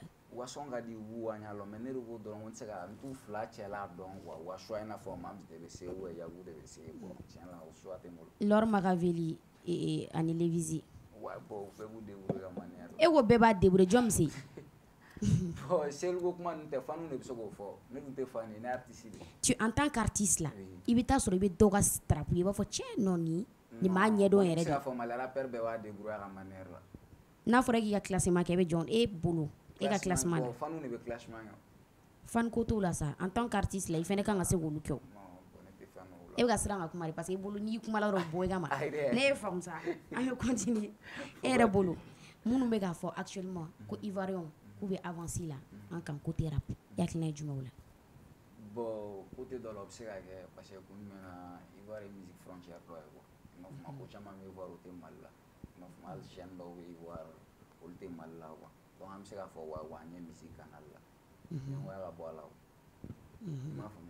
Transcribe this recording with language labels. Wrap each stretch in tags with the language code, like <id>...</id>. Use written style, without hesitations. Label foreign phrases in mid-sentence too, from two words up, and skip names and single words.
<bm>u ka sɔn ka di u b'u waɲa lɔ mais ne de ko dɔrɔn ko n tɛ se ka n t'u fila cɛla dɔn quoi u ka choix i n'a fɔ Mams de bɛ se ou Yaku de bɛ se bon tiɲɛ la o choix tɛ n bolo Laure Machiavelli ani Lévisi</bm> <fr>ouais bon</fr> <bm>u bɛɛ b'u débrouiller ka manière e ko bɛɛ b'a débrouiller jɔn bɛ se bon seli ko kuma ninnu tɛ fanu de bɛ se k'o fɔ ne dun tɛ fan ye ne artiste de</bm> <fr>tu en tant qu'artiste</fr> <bm>la i bɛ taa sɔrɔ i bɛ dɔw ka strapu i b'a fɔ tiɲɛ non nin m'a ɲɛdɔn yɛrɛ de ne se ka fɔ Mali rappeur bɛɛ b'a débrouiller ka manière la n'a fɔra k'i ka classement kɛ i bɛ jɔn e bolo e ka classement la fanu de bɛ classement kɛ fan ko t'o la sa</bm> <fr>en tant qu'artiste</fr> <bm>la i fɛnɛ kan ka se k'olu kɛ o e bɛ ka siran ka kuma de</bm> <fr>parce que</fr> <bm>i bolo n'i kuma la dɔrɔn bɔ i ka ma ne ye faamu sa an bɛ continuer e yɛrɛ bolo minnu bɛ k'a fɔ actuellement ko Ivoirien k'u bɛ avancer la an kan</bm> <fr>côté rap</fr> <bm>i hakilina ye jumɛn o la</bm> <fr>bon côté</fr> <bm>dɔ la o bɛ se ka kɛ</bm> <fr>parce que</fr> <bm>kun jumɛn na Ivoire ye</bm> <fr>musique frontière</fr> <bm>dɔ ye quoi i m'a faamu ko caman bɛ Ivoire o tɛ Mali la i m'a faamu hali chaîne dɔw bɛ Ivoire olu tɛ Mali la quoi donc an bɛ se k'a fɔ wa n ye</bm> <fr>musique canal</fr> <bm>la ɲɛngoya ka bɔ a la i m'a faamu</bm>